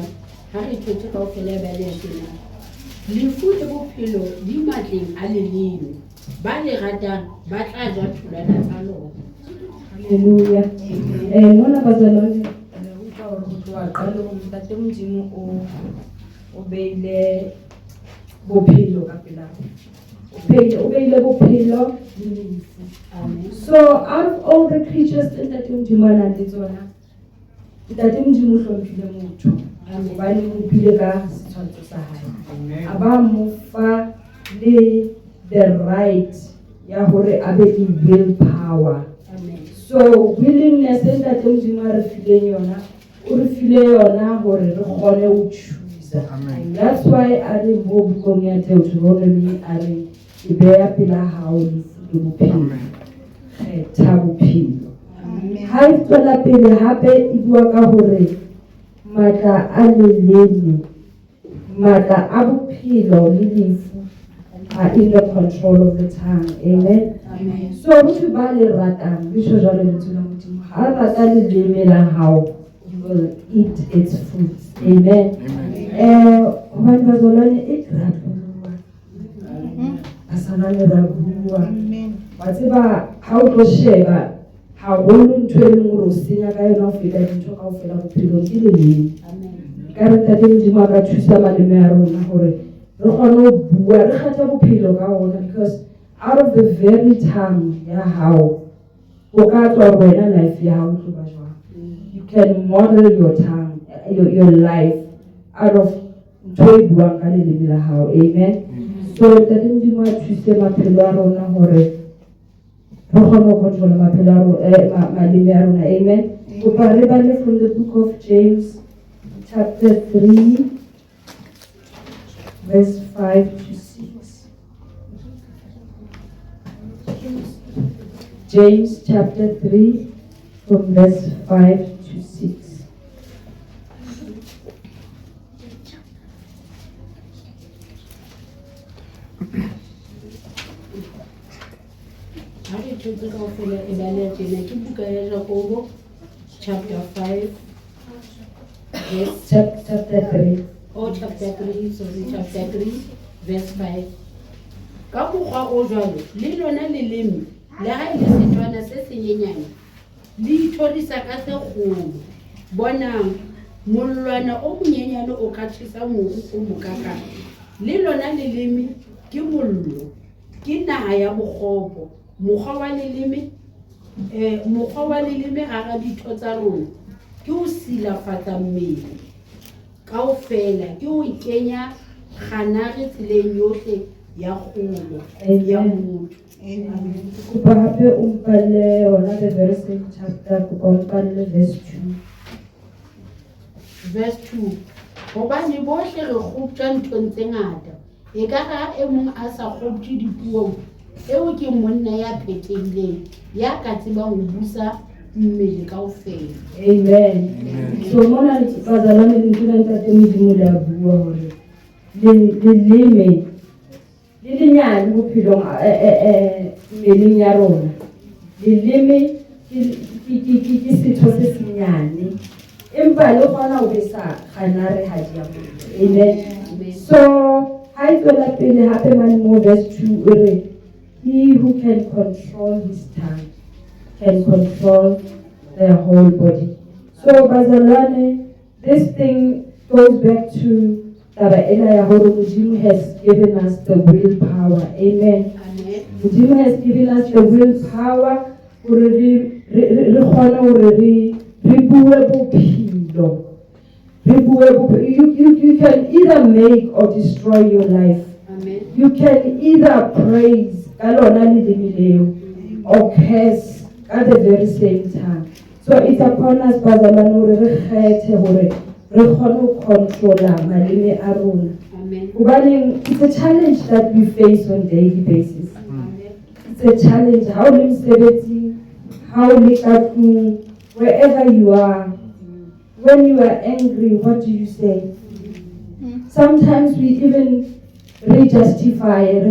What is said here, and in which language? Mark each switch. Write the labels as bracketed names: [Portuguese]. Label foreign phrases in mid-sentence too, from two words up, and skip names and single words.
[Southern Sotho] Ha re thotse ka ofela ba le tjena. Lefu le bophelo di matleng a leleme, ba le ratang ba tla ja tholwana tsa lona. Hallelujah. Mona bazalwane Le utlwa hore ho tloha qalong Ntate Modimo o beile bophelo ka pela o beile bophelo le lefu. Amen. [English] So out of all the creatures in the [Southern Sotho] Modimo a nang le tsona, Ntate Modimo o hlomphile motho. Hobane o bile ka setshwantsho sa hae. A ba mo fa le [English] the right [Southern Sotho] ya hore a be in will power. Amen. So willingness e Ntate Modimo a re fileng yona, o re file yona hore re kgone ho choose. [English] That's why [Southern Sotho] a re mo bukong ya Deuteronomy a re e beya pela hao lefu le bophelo. Kgetha bophelo. Ha e tswela pele hape e bua ka hore matla a leleme, matla a bophelo le lefu [English] are in the control of the tongue. [Southern Sotho] Amen. Amen. So batho ba le ratang le jwale lentswe la Modimo ha rata leleme la hao, [English] will eat its fruits. Amen. [Southern Sotho] Hobane bazalwane e ra bua. Basanane ra bua. Wa tseba ha o tlo sheba ha holo ntho e leng hore o senya ka yona ho feta dintho kaofela bophelong ke leleme. Ka re Ntate Modimo a ka thusa maleme a rona hore re kgone ho bua re kgethe bophelo ka ona, [English] because out of the very tongue [Southern Sotho] ya hao o ka tswa wena life ya hao tlo ba jwang. [English] You can model your tongue, your life out of [Southern Sotho] ntho e buang ka leleme la hao. [English] Amen. [Southern Sotho] So Ntate Modimo a thuse maphelo a rona hore re kgone ho control maphelo a rona maleme a rona. [English] Amen. [Southern Sotho] Kopa re bale [English] from the book of James chapter 3 verse 5 to 6. James chapter 3 from verse 5 to 6. Chapter 5. Yes. Chapter 3. Oh, chapter 3, sorry, chapter 3, verse 5. [Southern Sotho] Ka mokgwa o jwalo, le lona leleme, le ha ile setswana se senyenyane, le ithorisa ka se kgolo. Bonang, mollwana o monyenyane o ka tjhesa mobu o mokaka. Le lona leleme ke mollo, ke naha ya bokgopo. Mokgwa wa leleme hara ditho tsa rona ke ho silafatsa mmele kaofela, ke ho kenya kganare tseleng yohle ya kgolo ya motho. Kopa hape o mpalle ona [English] the very same chapter, [Southern Sotho] kopa o mpalle verse 2. [English] Verse 2. [Southern Sotho] Hobane bohle re kgoptja nthong tse ngata, e ka ha e mong a sa kgoptje dipuong, eo ke monna ya phethehileng ya ka tsebang ho busa mmele kaofela. Amen. So mona bazalwane le ntona Ntate Modimo le a bua hore leleme le lenyane bophelong mmeleng ya rona. Leleme ke setho se senyane, empa le kgona ho besa kganare ha di ya motho. Amen. So ha e tswela pele hape mane mo verse 2 o re [English] he who can control his tongue can control their whole body. So bazalwane, this thing goes back to [Southern Sotho] taba ena ya hore [English] Modimo has given us the willpower. Amen. Modimo has given us the willpower [Southern Sotho] hore re kgone hore re bue bophelo. [English] You can either make or destroy your life. Amen. You can either praise or curse at the very same time. So it's upon us, [Southern Sotho] bazalwane, re kgethe hore re kgone ho controla maleme a rona. Amen. [English] It's a challenge that we face on a daily basis. It's a challenge. How we mosebetsing, how we tlung, wherever you are. When you are angry, what do you say? Sometimes we even re-justify.